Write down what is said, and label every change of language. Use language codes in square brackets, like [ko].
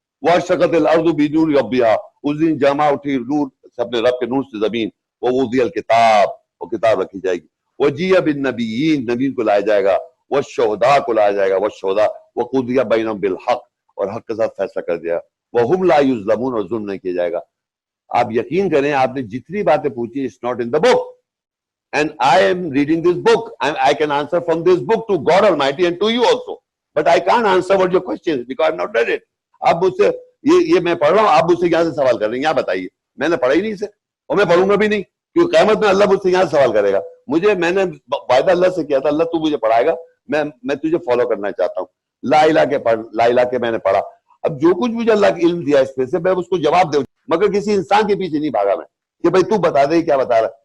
[ar] وَاشْرَقَتِ الْأَرْضُ بِنُورِ رَبِّهَا، [ur] اس دن جمع اٹھی نور اپنے رب کے نور سے زمین. [ar] وَوُضِعَ الْكِتَابُ، [ur] وہ کتاب رکھی جائے گی. [ar] وَجِيَ بِالنَّبِيِّينَ، [ur] نبیین کو لایا جائے گا. وَالشُّهَدَاء کو لایا جائے گا. [ar] وَالشُّهَدَاء وَقُضِيَ بَيْنَهُم بِالْحَقِّ، [ur] اور حق کے ساتھ فیصلہ کر دیا. [ar] وَهُمْ لَا يُظْلَمُونَ، [ur] اور ظلم نہیں کیا جائے گا. آپ یقین کریں آپ نے جتنی باتیں پوچھی [en] it's not in the book and I am reading this book and I can answer from this book to God Almighty and to you also, but I can't answer what your question is because I have not read it. [ur] آپ مجھ سے یہ میں پڑھ رہا ہوں، آپ مجھ سے یہاں سے سوال کر رہے ہیں. یہاں بتائیے، میں نے پڑھا ہی نہیں اسے اور میں پڑھوں گا بھی نہیں، کیونکہ قیامت میں اللہ مجھ سے یہاں سے سوال کرے گا. میں نے وعدہ اللہ سے کیا تھا اللہ تو مجھے پڑھائے گا، میں تجھے فالو کرنا چاہتا ہوں. لا الہ کے پڑھ، لا الہ کے میں نے پڑھا. اب جو کچھ مجھے اللہ کا علم دیا اس پہ سے میں اس کو جواب دوں، مگر کسی انسان کے پیچھے نہیں بھاگا میں کہ بھائی تو بتا دے کیا بتا رہا.